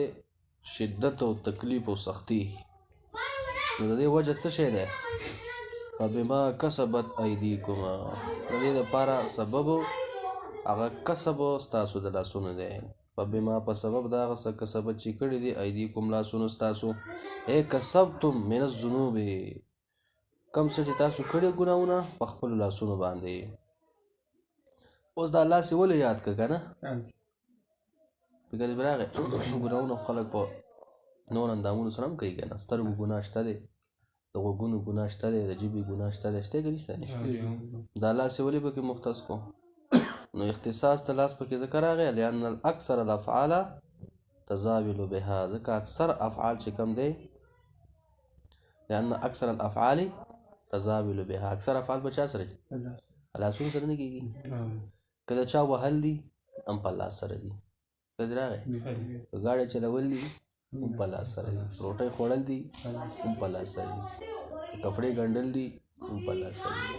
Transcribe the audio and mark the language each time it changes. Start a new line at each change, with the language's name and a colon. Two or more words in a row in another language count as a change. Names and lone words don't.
Pashto: شدت او تکلیف او سختی. نو د دې وجه څه شی دی؟
Arabic: فبما کسبت ایدیکم،
Pashto: د دې لپاره سبب هغه کسب ستاسو د لاسونو دی. فبما په سبب د هغه څه کسبت چې کړي دي ایدیکم لاسونو ستاسو.
Arabic: ای کسبتم من الذنوب،
Pashto: کم څه چې تاسو کړي ګناهونه په خپلو لاسونو باندې. اوس د الله سې ولې یاد کړه که نه؟ فکر دې راغی ګناهونه خلک په نور اندامونو سره هم کوي که نه. سترګو ګناه شته دی، د غوږونو ګناه شته دی، د ژبې ګناه شته دی، شته که نشته دی؟ د الله سې ولې پکې مختص کو؟ نو اختصاص ته لاس پکې ځکه راغی
Arabic: لأن الاکثر الافعال تزاول بها،
Pashto: ځکه اکثر افعال چې کم دی
Arabic: لأن اکثر الافعال تزاول بها،
Pashto: اکثر افعال په چا سره دي؟ لاسونو سره نه کېږي. که د چا وهل دي هم په لاس سره دي. که دې راغی که ګاډی چلول دي هم په لاس سره دي، روټۍ خوړل دي هم په لاس سره دي، کپړې ګنډل دي هم په لاس سره دي.